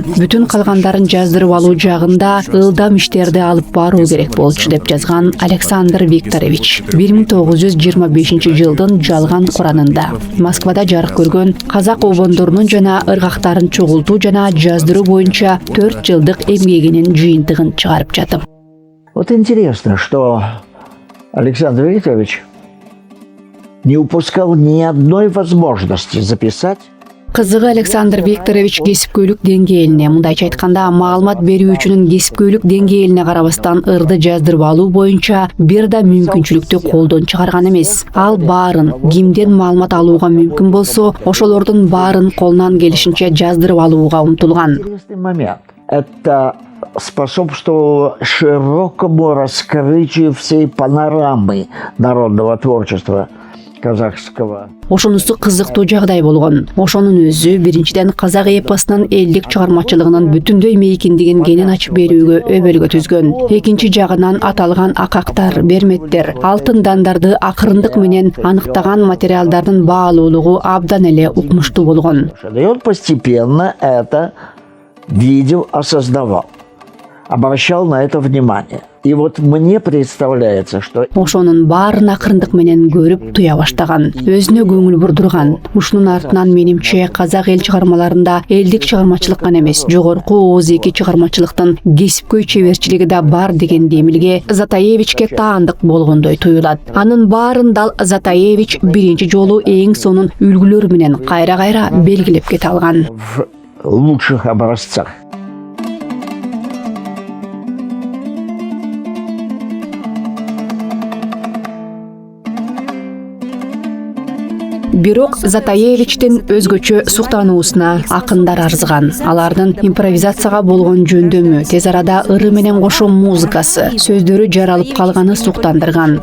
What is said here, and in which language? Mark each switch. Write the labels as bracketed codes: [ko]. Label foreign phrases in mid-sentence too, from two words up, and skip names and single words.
[ky] Бүтүн калгандарын жаздырып алуу жагында ылдам иштерди алып баруу керек болчу деп жазган Александр Викторович 1925-жылдын жалган Куранында. Москвада жарык көргөн казак обондорунун жана ыргактарын чогултуу жана жаздыруу боюнча 4 жылдык эмгегинин жыйынтыгын чыгарып жатып. [ru] Вот интересно, что Александр Викторович не упускал ни одной возможности записать. [ky] Кызыгы Александр Викторович кесипкөйлүк деңгээлине, мындайча айтканда, маалымат берүүчүнүн кесипкөйлүк деңгээлине карабастан ырды жаздырып алуу боюнча бир да мүмкүнчүлүктү колдон чыгарган эмес. Ал баарын, кимден маалымат алууга мүмкүн болсо, ошолордун баарын колунан келишинче жаздырып алууга умтулган. [ru] Интересный момент. Это способствовало широкому раскрытию всей панорамы народного творчества казахского. [ky] Ошонусу кызыктуу жагдай болгон. Ошонун өзү биринчиден казак эпосунун элдик чыгармачылыгынын бүтүндөй мейкиндигин кенен ачып берүүгө өбөлгө түзгөн. Экинчи жагынан аталган акактар, берметтер, алтын дандарды акырындык менен аныктаган материалдардын баалуулугу абдан эле укмуштуу болгон. [ru] И он постепенно это видел, осознавал, обращал на это внимание. И вот мне представляется, что [ky] ошонун баарын акырындык менен көрүп туя баштаган, өзүнө көңүл бурдурган. Ушунун артынан менимче казак эл чыгармаларында элдик чыгармачылык гана эмес, жогорку ооз-эки чыгармачылыктын кесипкөй чеберчилиги да бар деген демилге Затаевичке таандык болгондой туюлат. Анын баарын дал Затаевич биринчи жолу эң сонун үлгүлөр менен кайра-кайра белгилеп кете алган. [ru] в лучших образцах. [ky] Бирок Затаевичтин өзгөчө суктануусуна акындар арзыган. Алардын импровизацияга болгон жөндөмү, тез арада ыры менен кошо музыкасы, сөздөрү жаралып калганы суктандырган.